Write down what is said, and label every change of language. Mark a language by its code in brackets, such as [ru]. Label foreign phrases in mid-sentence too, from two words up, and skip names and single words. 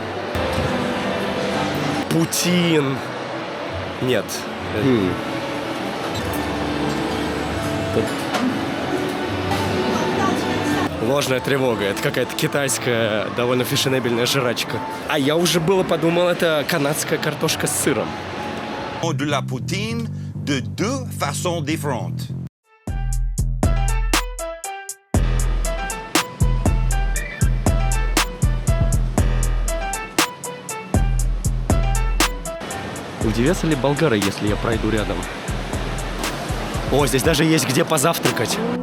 [ru] Путин. Нет. Ложная тревога. Это какая-то китайская, довольно фешенебельная жрачка. А я уже было подумал, это канадская картошка с сыром. [fr] De la poutine de deux façons différentes. [ru] Удивятся ли болгары, если я пройду рядом? О, здесь даже есть где позавтракать.